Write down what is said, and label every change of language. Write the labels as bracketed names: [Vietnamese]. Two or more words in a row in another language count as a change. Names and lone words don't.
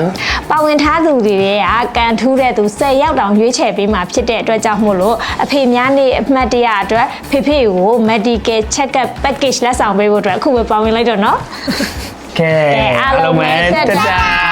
[Burmese] ပါဝင်ထားသူတွေကကန်ထူးတဲ့သူ10ယောက်တောင်ရွေးချယ်ပေးမှာဖြစ်တဲ့အတွက်ကြောင့်မို့လို့အဖေများနေအမှတ်တရအတွက်ဖေဖေကို [English] medical check-up package [Burmese] လက်ဆောင်ပေးဖို့အတွက်အခုပဲပါဝင်လိုက်တော့နော် ကဲအားလုံးပဲတတ